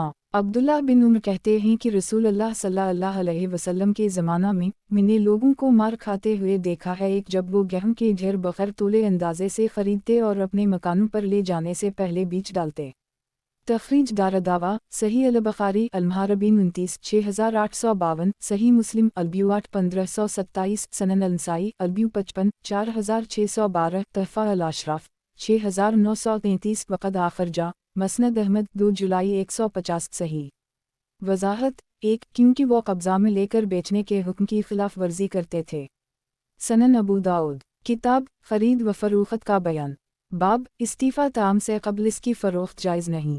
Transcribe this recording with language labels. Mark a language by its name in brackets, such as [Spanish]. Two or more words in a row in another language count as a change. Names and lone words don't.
[Hindi] अब्दुल्ला बिन उमर कहते हैं कि रसूलुल्लाह [Arabic] صلى الله عليه وسلم [Hindi] के ज़माना में मैंने लोगों को मार खाते हुए देखा है, एक जब वो गेहूं के ढेर बग़ैर तोले अंदाजे से ख़रीदते और अपने मकानों पर ले जाने से पहले बीच डालते। तखरीज दारदावा सही अल-बुखारी अल-मुहारबीन 29 6852 सही मुस्लिम अल्बियू 8 1527 सनन अल-नसाई अल्बियू 55 4612 तहफ़ा अल-अशराफ 6933 [Arabic] وقد أخرجه [Hindi] मसनद अहमद 2 जुलाई 150 सही। वज़ाहत। एक क्योंकि वो कब्ज़ा में लेकर बेचने के हुक्म की खिलाफ वर्जी करते थे। सनन अबू दाऊद किताब खरीद व फ़रोख्त का बयान। बाब इस्तीफ़ा ताम से क़ब्ल इसकी फ़रोख्त जायज़ नहीं।